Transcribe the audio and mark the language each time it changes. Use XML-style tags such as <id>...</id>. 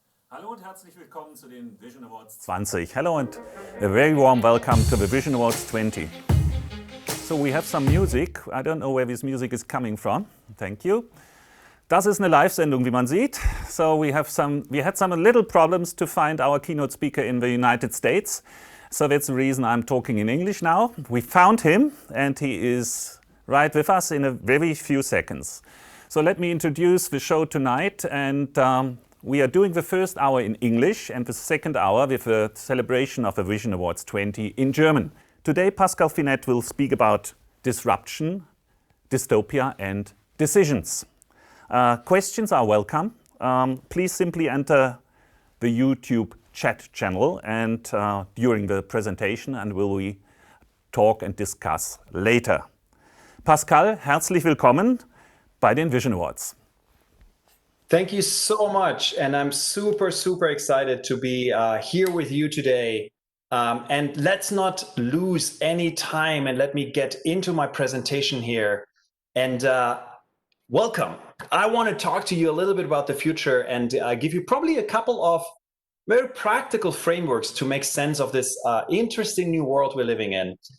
<de>Hallo und herzlich willkommen zu den Vision Awards 20.</de> <en>Hello and a very warm welcome to the Vision Awards 20. So we have some music. I don't know where this music is coming from. Thank you.</en> <de>Das ist eine Live-Sendung, wie man sieht.</de> <en>So we had some little problems to find our keynote speaker in the United States. So that's the reason I'm talking in English now. We found him and he is right with us in a very few seconds. So let me introduce the show tonight, and we are doing the first hour in English and the second hour with a celebration of the Vision Awards 20 in German. Today Pascal Finette will speak about disruption, dystopia and decisions. Questions are welcome. Please simply enter the YouTube chat channel and during the presentation, and we talk and discuss later.</en> <de>Pascal, herzlich willkommen bei den Vision Awards.</de> <en>Thank you so much, and I'm super excited to be here with you today. And let's not lose any time, and let me get into my presentation here. And welcome. I want to talk to you a little bit about the future and give you probably a couple of very practical frameworks to make sense of this interesting new world we're living in.</en>